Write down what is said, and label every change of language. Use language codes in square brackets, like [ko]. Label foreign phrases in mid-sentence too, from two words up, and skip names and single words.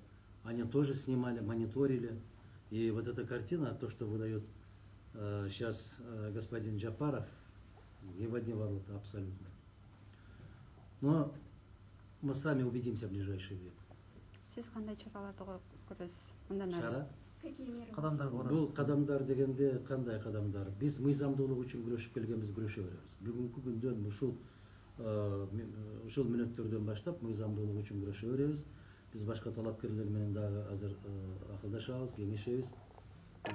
[ru] Они тоже снимали, мониторили. И вот эта картина, то, что выдает сейчас господин Джапаров, не в одни ворота абсолютно. Но мы сами убедимся в ближайшее время. [ky] Шара? Бул кадамдар дегенде кандай кадамдар? Биз мыйзамдуулук үчүн күрөшүп келгенбиз, күрөшө беребиз. Бүгүнкү күндөн ушул мүнөттөрдөн баштап мыйзамдуулук үчүн күрөшө беребиз. Биз башка талапкерлер менен дагы азыр акылдашабыз, кеңешебиз.